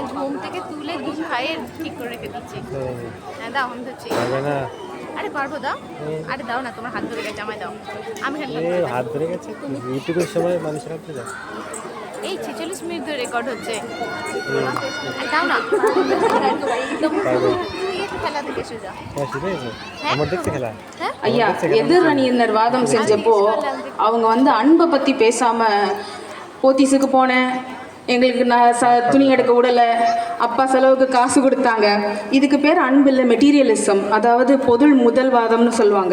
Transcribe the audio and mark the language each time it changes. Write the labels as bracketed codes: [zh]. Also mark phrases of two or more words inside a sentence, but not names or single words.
[bn] ঘুম থেকে তুলে দুধ খাইয়ে ঠিক করে রেখে দিচ্ছি হ্যাঁ দাও আমি দিচ্ছি পারবে না আরে পারবো দাও আরে দাও না তোমার হাত ধরে গেছে আমায় দাও আমি হাত ধরে গেছে ইউটিউবের সময় মানুষের হাত ধরে এই 46 মিনিট ধরে রেকর্ড হচ্ছে আরে দাও না খেলা থেকে সুজা আমার দেখতে খেলা [ta] ஐயா எதிரணியினர் வாதம் செஞ்சப்போ அவங்க வந்து அன்பை பற்றி பேசாமல் போத்தீஸுக்கு போனேன், எங்களுக்கு நான் துணி எடுக்க விடலை, அப்பா செலவுக்கு காசு கொடுத்தாங்க. இதுக்கு பேர் அன்பு இல்லை, மெட்டீரியலிசம், அதாவது பொருள் முதல்வாதம்னு சொல்லுவாங்க.